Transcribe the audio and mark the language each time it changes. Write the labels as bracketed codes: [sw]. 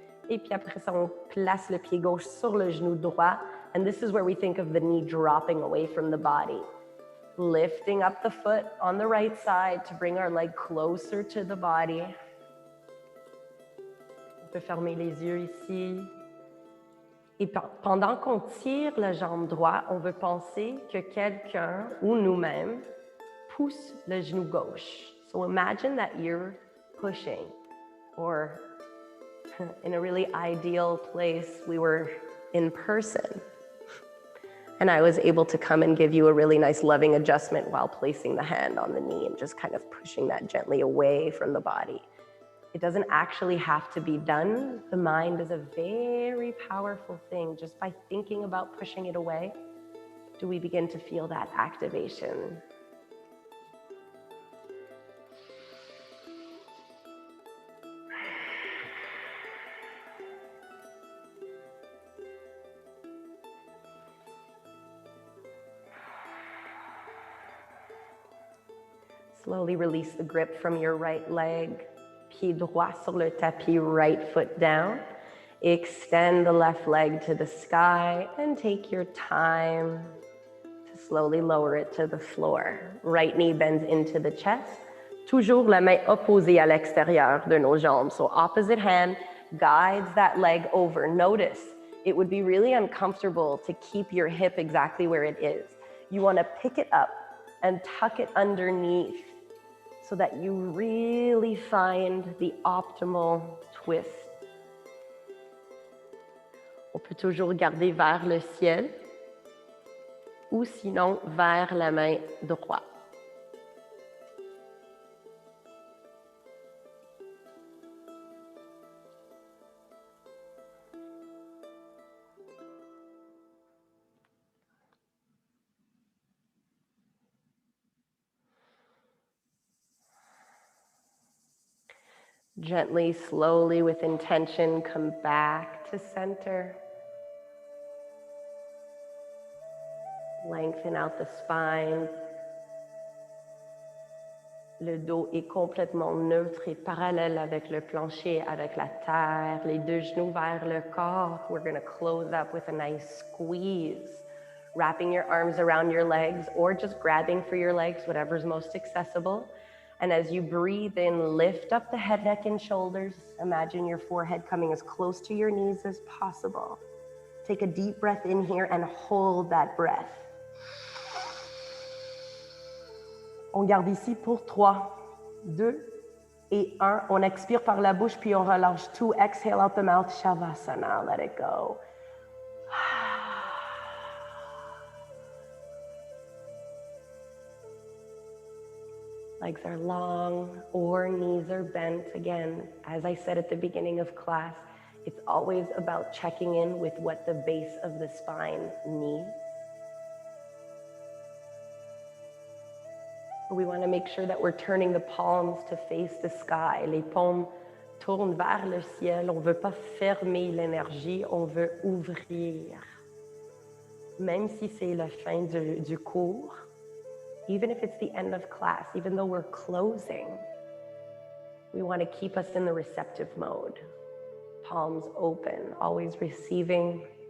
[fr] Et puis après ça, on place le pied gauche sur le genou droit. [en] And this is where we think of the knee dropping away from the body. Lifting up the foot on the right side to bring our leg closer to the body. [fr] On peut fermer les yeux ici. Et pendant qu'on tire la jambe droite, on veut penser que quelqu'un ou nous-mêmes pousse le genou gauche. [en] So imagine that you're pushing, or in a really ideal place, we were in person. And I was able to come and give you a really nice loving adjustment while placing the hand on the knee and just kind of pushing that gently away from the body. It doesn't actually have to be done. The mind is a very powerful thing. Just by thinking about pushing it away, do we begin to feel that activation. Slowly release the grip from your right leg. [fr] Pied droit sur le tapis, [en] right foot down. Extend the left leg to the sky and take your time to slowly lower it to the floor. Right knee bends into the chest. [fr] Toujours la main opposée à l'extérieur de nos jambes. [en] So opposite hand guides that leg over. Notice, it would be really uncomfortable to keep your hip exactly where it is. You want to pick it up and tuck it underneath, so that you really find the optimal twist. [fr] On peut toujours garder vers le ciel ou sinon vers la main droite. [en] Gently, slowly, with intention, come back to center. Lengthen out the spine. [fr] Le dos est complètement neutre et parallèle avec le plancher, avec la terre. Les deux genoux vers le corps. [en] We're going to close up with a nice squeeze. Wrapping your arms around your legs or just grabbing for your legs, whatever's most accessible. And as you breathe in, lift up the head, neck, and shoulders. Imagine your forehead coming as close to your knees as possible. Take a deep breath in here and hold that breath. [fr] On garde ici pour 3, 2 et 1. On expire par la bouche, puis on relâche tout. [en] Exhale out the mouth, Shavasana, let it go. Legs are long or knees are bent. Again, as I said at the beginning of class, it's always about checking in with what the base of the spine needs. We want to make sure that we're turning the palms to face the sky. [fr] Les paumes tournent vers le ciel. On ne veut pas fermer l'énergie, on veut ouvrir. Même si c'est la fin du cours, [en] even if it's the end of class, even though we're closing, we want to keep us in the receptive mode. Palms open, always receiving.